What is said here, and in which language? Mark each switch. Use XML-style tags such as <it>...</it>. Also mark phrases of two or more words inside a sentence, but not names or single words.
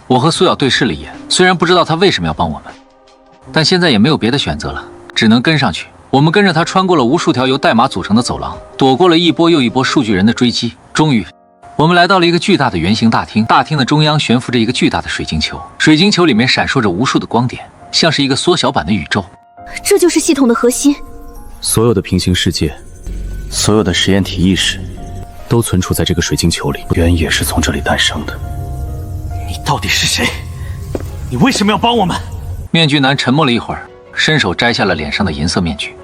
<zh>我和蘇瑤對視了一眼，雖然不知道他為什麼要幫我們，但現在也沒有別的選擇了，只能跟上去。我們跟着他穿過了無數條由代碼組成的走廊，躲過了一波又一波數據人的追擊。終於，我們來到了一個巨大的圓形大廳，大廳的中央懸浮着一個巨大的水晶球，水晶球裡面閃爍着無數的光點，像是一個縮小版的宇宙。這就是系統的核心。所有的平行世界，所有的實驗体意識，都存儲在這個水晶球裡，源也是從這裡誕生的。你到底是誰？你為什麼要幫我们？面具男沉默了一會兒，伸手摘下了臉上的銀色面具。</zh>